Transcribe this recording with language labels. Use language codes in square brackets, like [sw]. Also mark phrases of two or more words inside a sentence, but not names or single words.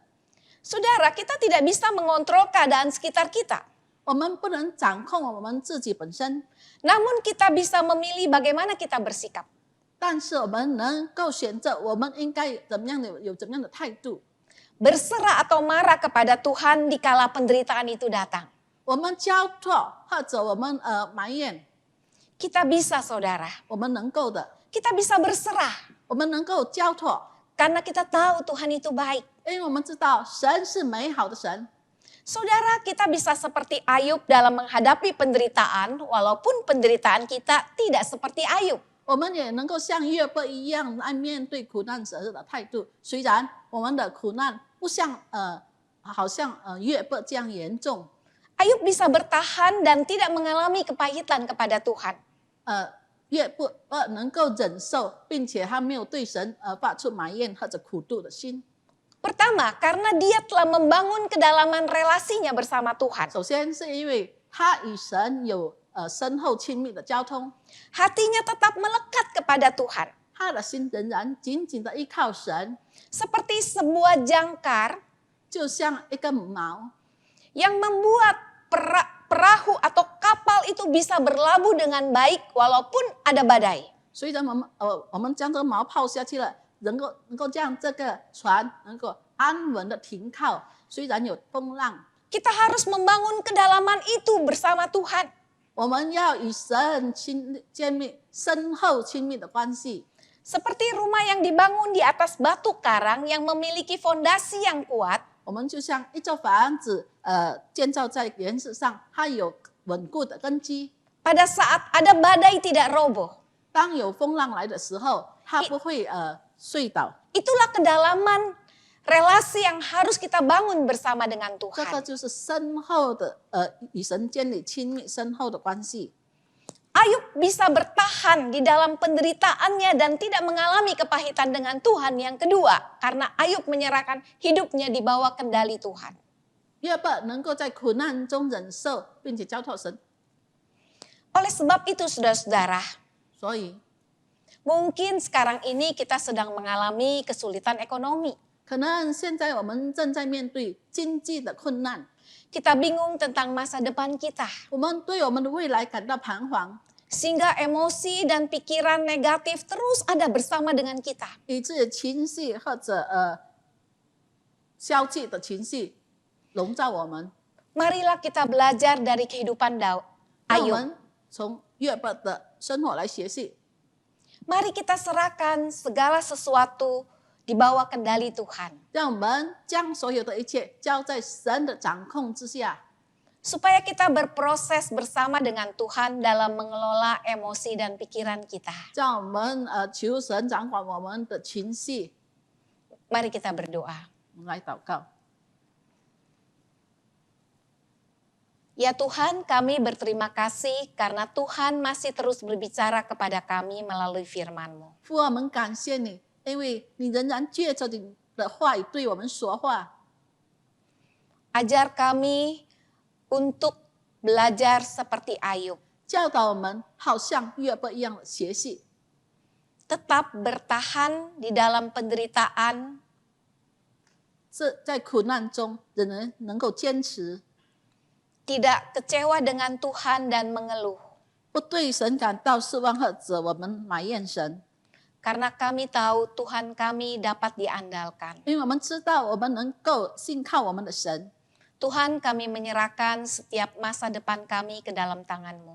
[id] Saudara, kita tidak bisa mengontrol keadaan sekitar kita. [zh] 我们不能掌控我们自己本身， [id] Namun kita bisa memilih bagaimana kita bersikap. [zh] 但是我们能够选择我们应该怎么样的有怎么样的态度。 [id] Berserah atau marah kepada Tuhan dikala penderitaan itu datang. [zh] 我们交托或者我们埋怨， [id] Kita bisa, saudara. [zh] 我们能够的， [id] Kita bisa berserah [zh] 我们能够交托， [id] karena kita tahu Tuhan itu baik. [zh] 因为我们知道神是美好的神。 [id] Saudara, kita bisa seperti Ayub dalam menghadapi penderitaan, walaupun penderitaan kita tidak seperti Ayub. [zh] 我们也能够像约伯一样来面对苦难时的态度，虽然我们的苦难不像好像约伯这样严重， [id] Ayub bisa bertahan dan tidak mengalami kepahitan kepada Tuhan. [zh] 约伯能够忍受，并且他没有对神发出埋怨或者苦毒的心。 [id] Pertama, karena dia telah membangun kedalaman relasinya bersama Tuhan. [zh] 首先是因为他与神有深厚亲密的交通， [id] Hatinya tetap melekat kepada Tuhan. [zh] 他的心仍然紧紧的依靠神， [id] Seperti sebuah jangkar [zh] 就像一根毛， [id] yang membuat perahu atau kapal itu bisa berlabuh dengan baik walaupun ada badai. [zh] 虽然我们将这个毛泡下去了，能够让这个船能够安稳的停靠，虽然有风浪， [id] Kita harus membangun kedalaman itu bersama Tuhan. [zh] 我们要与神建立深厚亲密的关系。 [id] Seperti rumah yang dibangun di atas batu karang yang memiliki fondasi yang kuat, [zh] 我们就像一座房子，建造在岩石上，它有稳固的根基。 [id] pada saat ada badai tidak roboh. [zh] 当有风浪来的时候，它不会睡倒。 [id] Itulah kedalaman relasi yang harus kita bangun bersama dengan [zh] 这个 [id] Tuhan. [zh] 就是深厚的与神建立亲密深厚的关系。 [id] Ayub bisa bertahan di dalam penderitaannya dan tidak mengalami kepahitan dengan Tuhan. Yang kedua, karena Ayub menyerahkan hidupnya di bawah kendali Tuhan. [zh] 约伯能够在苦难中忍受，并且交托神。 [id] Oleh sebab itu saudara-saudara, [zh] 所以， [id] mungkin sekarang ini kita sedang mengalami kesulitan ekonomi. [zh] 可能现在我们正在面对经济的困难， [id] Kita bingung tentang masa depan kita. [zh] 我们对我们的未来感到彷徨， [id] Sehingga emosi dan pikiran negatif terus ada bersama dengan kita. [zh] 以致情绪或者消极的情绪笼罩我们。 [id] Marilah kita belajar dari kehidupan [zh] 让我 [id] Ayub. [zh] 们从约伯的生活来学习。 [id] Mari kita serahkan segala sesuatu di bawah kendali Tuhan. [zh] 让我们将所有的一切交在神的掌控之下， [id] Supaya kita berproses bersama dengan Tuhan dalam mengelola emosi dan pikiran kita. [zh] 让我们求神掌管我们的情绪。 [id] Mari kita berdoa. [zh] 我们来祷告。 [id] Ya Tuhan, kami berterima kasih karena Tuhan masih terus berbicara kepada kami melalui firman-Mu. [zh] 父，我们感谢你，因为你仍然借着你的话语对我们说话。 [id] Ajar kami untuk belajar seperti Ayub. [zh] 教导我们好像约伯一样的学习， [id] Tetap bertahan di dalam penderitaan, [zh] 是在苦难中仍然能够坚持， [id] tidak kecewa dengan Tuhan dan mengeluh. [zh] 不对神感到失望或者我们埋怨神， [id] Karena kami tahu Tuhan kami dapat diandalkan. [zh] 因为我们知道我们能够信靠我们的神。 [id] Tuhan, kami menyerahkan setiap masa depan kami ke dalam tangan-Mu.